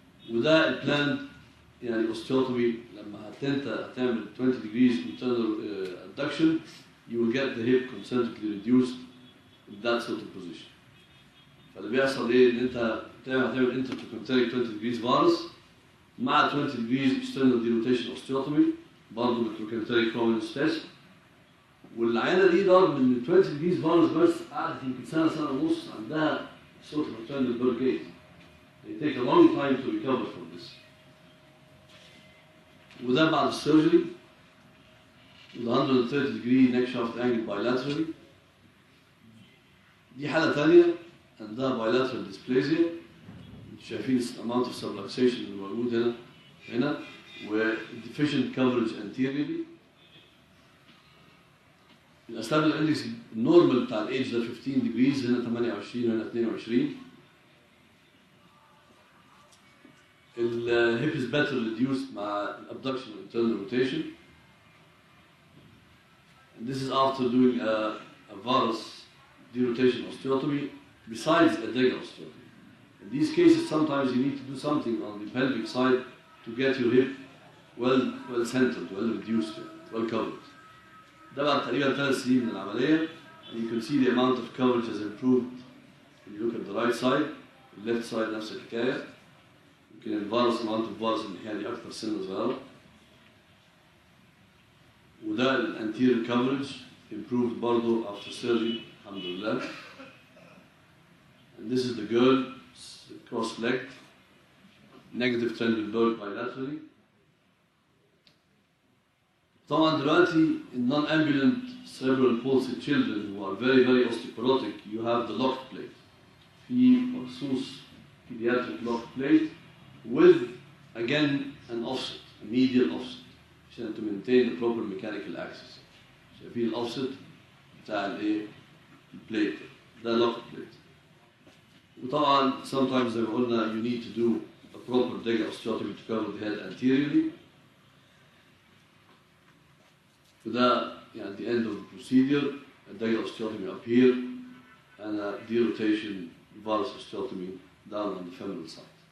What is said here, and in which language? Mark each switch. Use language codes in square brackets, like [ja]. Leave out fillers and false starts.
[ar] وده البلاند يعني [en] osteotomy [ar] لما هتعمل [en] 20 degrees internal abduction, you will get the hip concentrically reduced in that sort of position. [ar] فاللي بيحصل ايه ان انت هتعمل [en] intertrochanteric 20 degrees varus [ar] مع [en] 20 degrees external derotation osteotomy [ar] برضه بالtrochanteric prominence test. والعيانه دي رغم ان 20 degrees varus بس قعدت يمكن سنه ونص عندها [en] sort of internal bird gate. They take a long time to recover from this. [ar] وده بعد السيرجري [en] with 130 degree neck shaft angle bilaterally. [ar] دي حالة ثانية عندها bilateral dysplasia. شايفين [en] amount of subluxation [ar] اللي موجود هنا و [en] deficient coverage anteriorly. [ar] الأستابل اندكس النورمال بتاع الايدج ده 15 degrees هنا 28 وهنا 22. الهيب [en] is better reduced [ar] مع [en] abduction and internal rotation. And this is after doing a varus derotation osteotomy besides a DEGA osteotomy. In these cases, sometimes you need to do something on the pelvic side to get your hip well centered, well reduced, well covered. [ar] ده بعد تقريبا 3 سنين من العملية. [en] And you can see the amount of coverage has improved. When you look at the right side, the left side [ar] نفس الحكاية. يمكن الفارس [en] amount of varus [ar] الناحية دي أكثر سنة صغيرة. وده الانتيريور [en] coverage improved [ar] برضه [en] after surgery [ar] الحمد لله. [en] And this is the girl cross-legged, negative Trendelenburg bilaterally. [ar] طبعا دلوقتي [en] in non-ambulant cerebral palsy children who are very very osteoporotic you have the locked plate. [ar] في مخصوص [en] pediatric locked plate with again an offset, a medial offset [ar] عشان [en] to maintain the proper mechanical access. [ar] شايفين الاوفست بتاع الايه؟ البليت ده [en] locked plate. [ar] وطبعا [en] sometimes [ar] زي ما قلنا [en] you need to do a proper DEGA osteotomy to cover the head anteriorly. [ar] وده يعني [en] at the end of the procedure a DEGA osteotomy up here and a derotation varus osteotomy down on the femoral side.